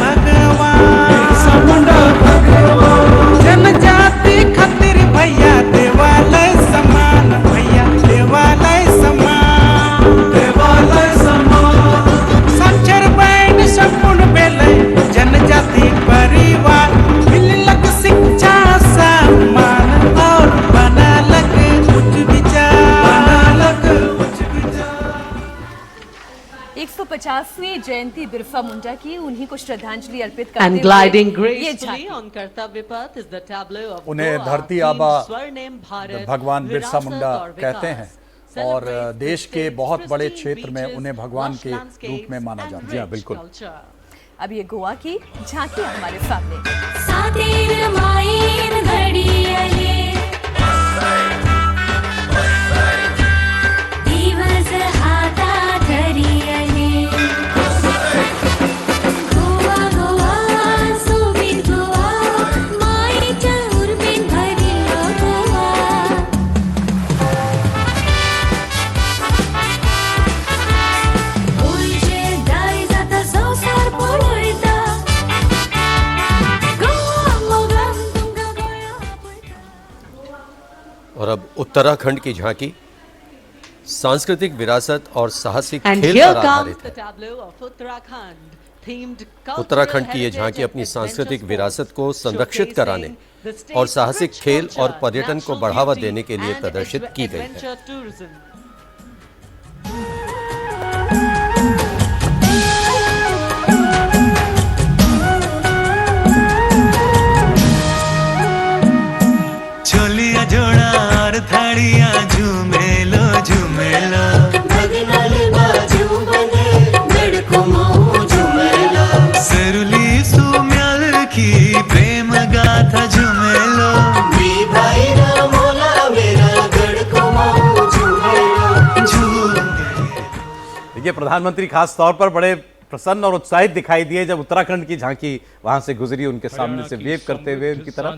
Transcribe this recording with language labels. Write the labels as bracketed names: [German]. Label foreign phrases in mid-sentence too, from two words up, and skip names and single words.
[Sadri] भगवान, जनजाति खातिर भैया देवालय समान, भैया देवालय समान, देवालय समान, साक्षर बैंड संपूर्ण बेले जनजाति परिवार, मिलक शिक्षा सम्मान और बनालक उच्च विचार, बनालक उच्च विचार। [Hindi] 150वीं जयंती बिरसा मुंडा की, उन्हीं को श्रद्धांजलि अर्पित करते [English] And gliding gracefully on कर्तव्य पथ is the tableau of [Hindi] उन्हें धरती आबा भगवान बिरसा मुंडा कहते हैं और देश के बहुत बड़े क्षेत्र में उन्हें भगवान के रूप में माना जाता है। जी हाँ, बिल्कुल। अब ये गोवा की झांकी हमारे सामने। [Konkani] सातेर माईन घडियाले दिवस हाता धरियाले, गोवा गोवा सुबीर गोवा, माईच्या उर्मिन भरिलो गोवा, गोयचे दारी जाता संसार पळयता, गोवा मोगाम तुमका गोया पळता। [Hindi] और अब उत्तराखंड की झांकी सांस्कृतिक विरासत और साहसिक [English] And [Hindi] खेल [English] here [Hindi] पर [English] comes [Hindi] आधारित [English] the [Hindi] है। [English] tableau of Uttarakhand, themed [Hindi] उत्तराखंड की ये झांकी अपनी सांस्कृतिक विरासत को संरक्षित कराने और साहसिक खेल और पर्यटन को बढ़ावा देने के लिए प्रदर्शित की गई है। [Garhwali] छोलिया जोड़ा और थाड़िया झूमेलो झूमेलो, भगनाले बाजू बने बेड़को माऊ झुमेला, सरुली सुम्याल की प्रेम गाथा झूमेलो, मी भाई रा मोला मेरा गड़को माऊ झुमेला, [Hindi] देखिए, प्रधानमंत्री खास तौर पर बड़े प्रसन्न और उत्साहित दिखाई दिए जब उत्तराखंड की झांकी वहां से गुजरी, उनके सामने से वेव करते हुए उनकी तरफ।